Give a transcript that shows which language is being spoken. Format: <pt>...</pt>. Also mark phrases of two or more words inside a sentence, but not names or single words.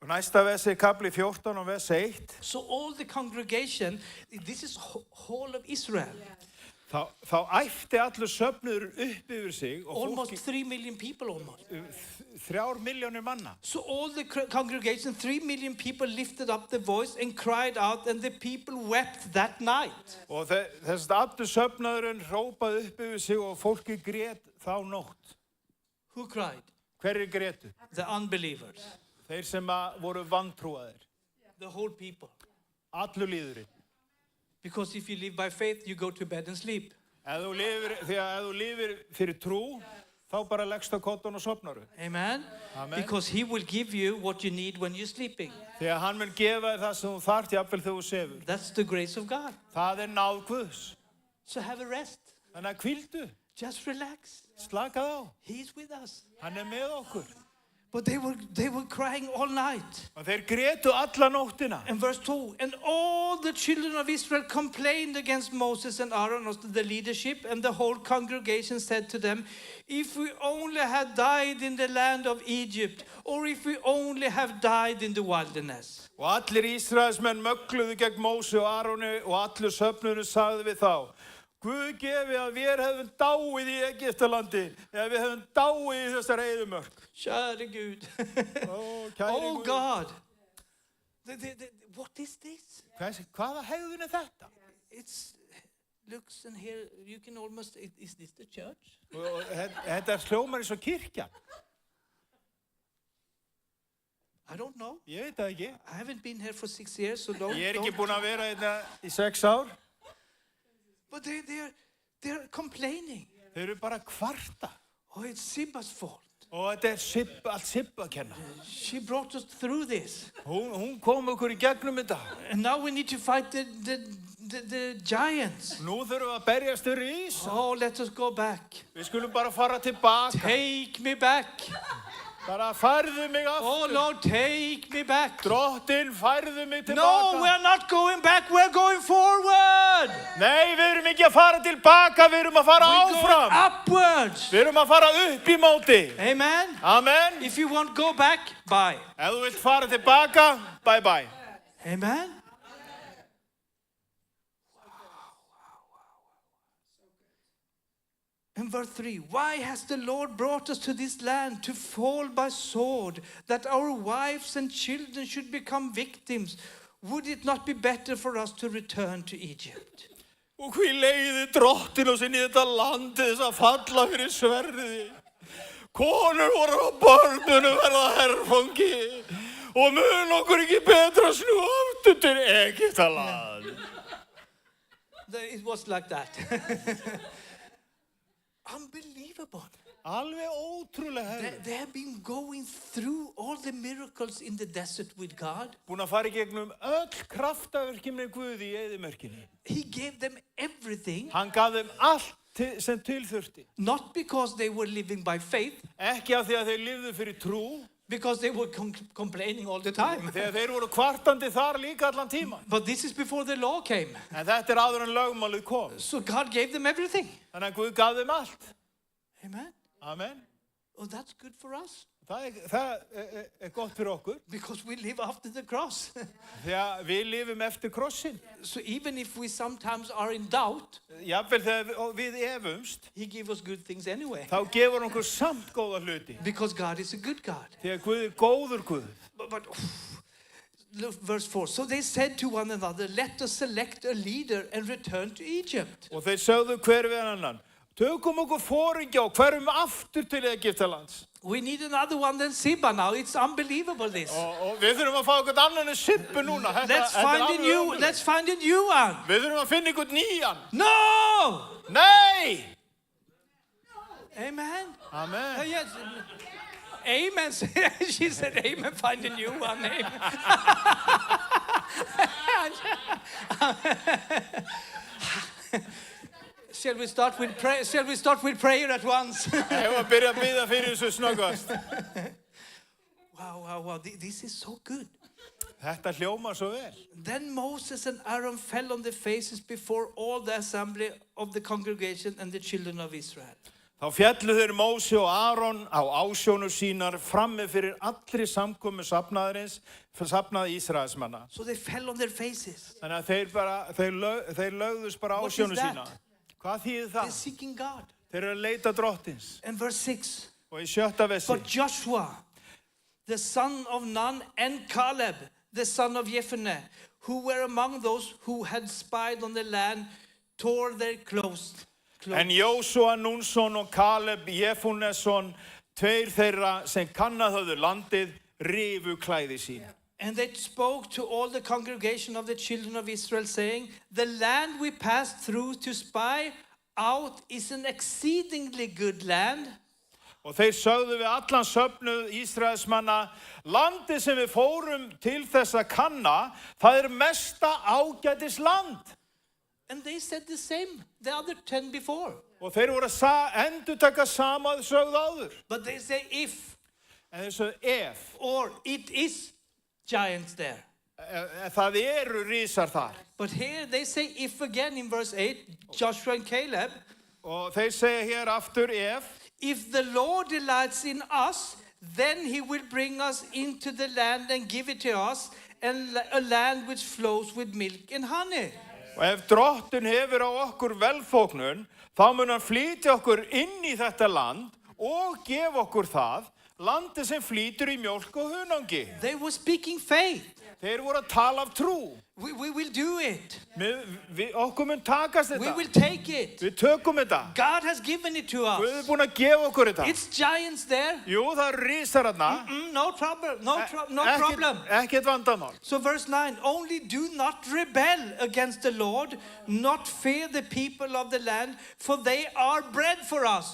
<is>Og næsta versi kapli 14 og vers 1.</is> <en>So all the congregation, this is whole of Israel.</en> <is>Þá æpti allur söfnuður upp yfir sig og</is> <en>Almost</en> <is>fólki</is> <en>3 million people almost.</en> <is>3 milljónir manna.</is> <en>So all the congregation, 3 million people lifted up the voice and cried out, and the people wept that night.</en> <is>Og þess að allur söfnuðurinn hrópaði upp yfir sig og fólki grét þá nótt.</is> <en>Who cried?</en> <is>Hverjir grétu?</is> <en>The unbelievers.</en> <is>Þeir sem voru vantrúaðir.</is> <en>The whole people.</en> <is>Allur líðurinn.</is> <en>Because if you live by faith, you go to bed and sleep.</en> <is>Ef þú lifir fyrir trú, þá bara leggst á koddun og sofnaru.</is> <en>Amen?</en> <is>Amen.</is> <en>Because he will give you what you need when you're sleeping.</en> <is>Því að hann mun gefa þér það sem þú þarft jafnvel þegar þú sefur.</is> <en>That's the grace of God.</en> <is>Það náð Guðs.</is> <en>So have a rest.</en> <is>Þannig að hvíldu,</is> <en>Just relax.</en> <is>slakað á.</is> <en>He's with us.</en> <is>Hann með okkur.</is> <en>But they were crying all night.</en> <is>Og þeir grétu alla nóttina.</is> <en>And verse 2, and all the children of Israel complained against Moses and Aaron, the leadership, and the whole congregation said to them, if we only had died in the land of Egypt, or if we only have died in the wilderness.</en> <is>Og allir Ísraelsmenn mögluðu gegn Móse og Aroni og allur söfnurinn sagði við þá, Guð gefi að við hefum dáið í Egyptalandi, eða við hefum dáið í þessar eyðimörk.</is> <da>Kære Gud.</da> <is>Kæri</is> <en>Oh</en> <is>Guð.</is> <en>God. What is this?</en> <is>Hvaða hegðun þetta?</is> <en>It looks and here, you can almost, is this the church?</en> <is>Og þetta hljómar eins og kirkjan.</is> <en>I don't know.</en> <is>Ég veit það ekki.</is> <en>I haven't been here for 6 years, so don't.</en> <is>Ég ekki búin að vera hérna í 6 ár.</is> <en>But they're complaining.</en> <is>Þeir eru bara kvarta.</is> <en>Oh, it's Sibba's fault.</en> <is>Og þetta allt Sibba að kenna.</is> <en>She brought us through this.</en> <is>Hún kom okkur í gegnum þetta.</is> <en>And now we need to fight the giants.</en> <is>Nú þurfum við að berjast við rís.</is> <en>Oh, let us go back.</en> <is>Við skulum bara fara tilbaka.</is> <en>Take me back.</en> <is>Bara færðu mig aftur.</is> <en>Oh, Lord, take me back.</en> <is>Drottinn, færðu mig tilbaka.</is> <en>No, we're not going back. We're going forward.</en> <is>Nei, við erum ekki að fara tilbaka, við erum að fara</is> <en>We're going</en> <is>áfram.</is> <en>upwards.</en> <is>Við erum að fara upp í móti.</is> <en>Amen.</en> <is>Amen.</is> <en>If you want to go back, bye.</en> <is>Ef þú vilt fara tilbaka,</is> <en>bye bye. Amen. In verse 3, why has the Lord brought us to this land to fall by sword, that our wives and children should become victims? Would it not be better for us to return to Egypt?</en> <is>Og hví leiði drottinn oss inn í þetta land til þess að falla fyrir sverði. Konur voru á börnunum verða herfangi og mun okkur ekki betra snúa aftur til Egyptaland.</is> <en>It was like that. Unbelievable.</en> <is>Alveg ótrúlega hefur.</is> <en>They have been going through all the miracles in the desert with God.</en> <is>Búin að fara í gegnum öll kraftaverkin með Guði í eyðimörkinni.</is> <en>He gave them everything,</en> <is>Hann gaf þeim allt sem til þurfti.</is> <en>not because they were living by faith,</en> <is>Ekki af því að þeir lifðu fyrir trú,</is> <en>because they were complaining all the time.</en> <is>þegar þeir voru kvartandi þar líka allan tíman.</is> <en>But this is before the law came.</en> <is>En þetta áður en lögmálið kom.</is> <en>So God gave them everything.</en> <is>Þannig að Guð gaf þeim allt.</is> <en>Amen.</en> <is>Amen.</is> <en>Oh, that's good for us.</en> <is>Það gott fyrir okkur.</is> <en>Because we live after the cross.</en> <is>Þegar við lifum eftir krossin.</is> <en>So even if we sometimes are in doubt,</en> <is>Jafnvel þegar við efumst,</is> <en>He gives us good things anyway.</en> <is>þá gefur okkur samt góða hluti.</is> <en>Because God is a good God.</en> <is>Þegar Guð góður Guð.</is> <en>But look, verse 4. So they said to one another, let us select a leader and return to Egypt.</en> <is>Og þeir sögðu hver við annan. Tökum okkur foringja og hverjum aftur til Egyptalands.</is> <en>We need another one than Sibba now. It's unbelievable this.</en> <is>Og við þurfum að fá okkur annan en Sibbu núna.</is> <en>Let's find a new one.</en> <is>Við þurfum að finna ykkur nýjan.</is> <en>No!</en> <is>Nei!</is> <en>Amen.</en> <is>Amen.</is> <en>Yes. Amen. She said, amen, find a new one. Amen. Shall we start with prayer? Shall we start with prayer at once?</en> <is>Ég var að byrja að biðja fyrir þessu snöggvast.</is> <en>Wow. This is so good.</en> <is>Þetta hljómar svo vel.</is> <en>Then Moses and Aaron fell on their faces before all the assembly of the congregation and the children of Israel.</en> <is>Þá fjallu þeir Móse og Áron á ásjónur sínar frammi fyrir allri samkomu safnaðarins, safnaði Ísraelsmanna.</is> <en>So they fell on their faces.</en> <is>Þannig að þeir lögðust bara</is> <en>What is</en> <is>ásjónur</is> <en>that?</en> <is>sína. Hvað þýðir</is> <en>They're</en> <is>það?</is> <en>seeking God.</en> <is>Þeir eru að leita drottins.</is> <en>And verse 6.</en> <is>Og í 7. versi.</is> <en>But Joshua, the son of Nun, and Caleb, the son of Jephunneh, who were among those who had spied on the land, tore their clothes.</en> <is>En Jósúa Núnsson og Kaleb Jefunnesson, tveir þeirra sem kannað höfðu landið, rifu klæði sín.</is> <en>And they spoke to all the congregation of the children of Israel, saying, the land we passed through to spy out is an exceedingly good land.</en> <is>Og þeir sögðu við allan söfnuð Ísraelsmanna, landið sem við fórum til þess að kanna, það mesta ágætis land.</is> <en>And they said the same, the other 10 before.</en> <is>Og þeir voru að endurtaka sama þau sögðu áður.</is> <en>But they say if,</en> <is>En þeir sögðu ef,</is> <en>or it is giants there.</en> <is>það eru rísar þar.</is> <en>But here they say if again in verse 8, Joshua and Caleb,</en> <is>Og þeir segja hér aftur ef,</is> <en>if the Lord delights in us, then he will bring us into the land and give it to us, and a land which flows with milk and honey.</en> <is>og ef drottinn hefur á okkur velþóknun, þá mun hann flytja okkur inn í þetta land og gefa okkur það, landi sem flýtur í mjólk og hunangi.</is> <en>They were speaking faith.</en> <is>Þeir voru að tala af trú.</is> <en>We will do it.</en> <is>Okkur mun takast</is> <en>We</en> <is>þetta.</is> <en>will take it.</en> <is>Við tökum þetta.</is> <en>God has given it to</en> <is>Guð</is> <en>us.</en> <is>búinn að gefa okkur þetta.</is> <en>It's giants there.</en> <is>Jú, það eru rísar þarna.</is> <en>No problem. No problem.</en> <is>Ekkert vandamál.</is> <en>So verse 9, only do not rebel against the Lord, not fear the people of the land, for they are bread for us.</en>